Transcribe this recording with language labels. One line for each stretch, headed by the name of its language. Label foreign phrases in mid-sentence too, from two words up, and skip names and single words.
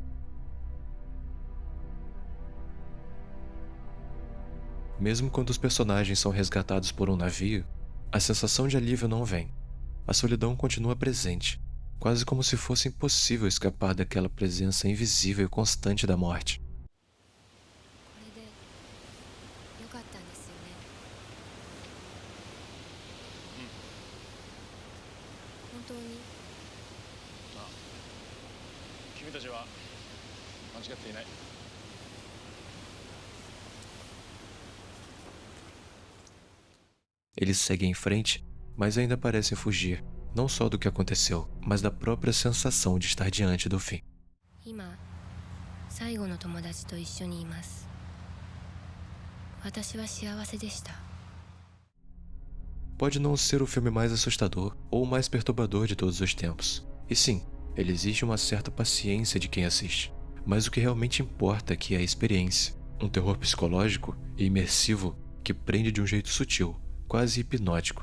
Portuguese: Mesmo quando os personagens são resgatados por um navio, a sensação de alívio não vem. A solidão continua presente, quase como se fosse impossível escapar daquela presença invisível e constante da morte.
Japanese: これで良かったんですよね。本当に。君たちは間違っていない。
Portuguese: Eles seguem em frente, mas ainda parecem fugir, não só do que aconteceu, mas da própria sensação de estar diante do fim.
Japanese: 今、最後の友達と一緒にいます。私は幸せでした。
Portuguese: Pode não ser o filme mais assustador ou o mais perturbador de todos os tempos. E sim, ele exige uma certa paciência de quem assiste. Mas o que realmente importa aqui é a experiência. Um terror psicológico e imersivo que prende de um jeito sutil, quase hipnótico.